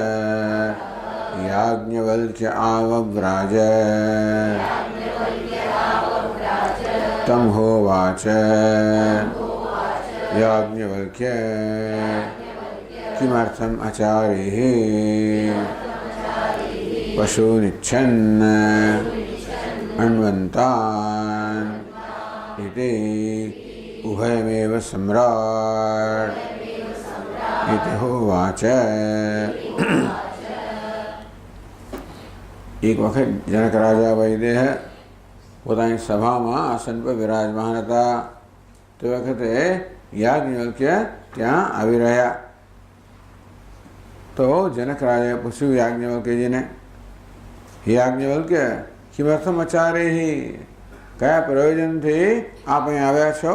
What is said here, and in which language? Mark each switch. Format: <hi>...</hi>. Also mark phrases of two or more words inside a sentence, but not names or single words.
<sa>याज्ञवल्क्य आवव्राज तं होवाच याज्ञवल्क्य किमर्थम् आचार्यः पशूनिच्छन् अन्वन्तान् इति उभयमेव सम्राट् इति होवाच।</sa> <gu>એક વખત જનક રાજા વૈદેહ પોતાની સભામાં આસન પર વિરાજમાન હતા તે વખતે યાજ્ઞવલ્ક્ય ત્યાં આવી રહ્યા તો જનક રાજાએ પૂછ્યું યાજ્ઞવલ્ક્યજીને, હે</gu> <sa>યાજ્ઞવલ્ક્ય કિમર્થમ આચાર્યઃ,</sa> <gu>કયા પ્રયોજનથી આપ અહીં આવ્યા છો?</gu>